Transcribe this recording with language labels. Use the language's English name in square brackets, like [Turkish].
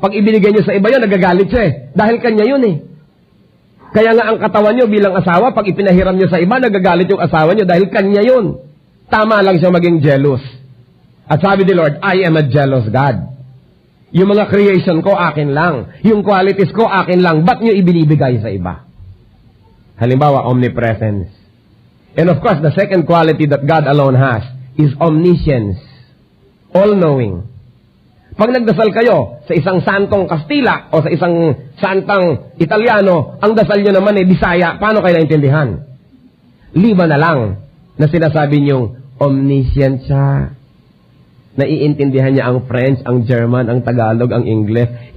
[Filipino] Pag ibinigay niyo sa iba yun, nagagalit siya Dahil kanya yun Kaya nga ang katawan niyo bilang asawa, pag ipinahiram niyo sa iba, nagagalit yung asawa niyo dahil kanya yun. Tama lang siya maging jealous. At sabi ni Lord, [English] I am a jealous God. [Filipino] Yung mga creation ko, akin lang. Yung qualities ko, akin lang. Ba't nyo ibinibigay sa iba? Halimbawa, omnipresence. [English] And of course, the second quality that God alone has is omniscience. All-knowing. [Filipino] Pag nagdasal kayo sa isang santong Kastila o sa isang santang Italiano, ang dasal nyo naman ay Bisaya, paano kayo naintindihan? Liba na lang na sinasabi nyong omniscient siya. Naiintindihan niya ang French, ang German, ang Tagalog, ang English.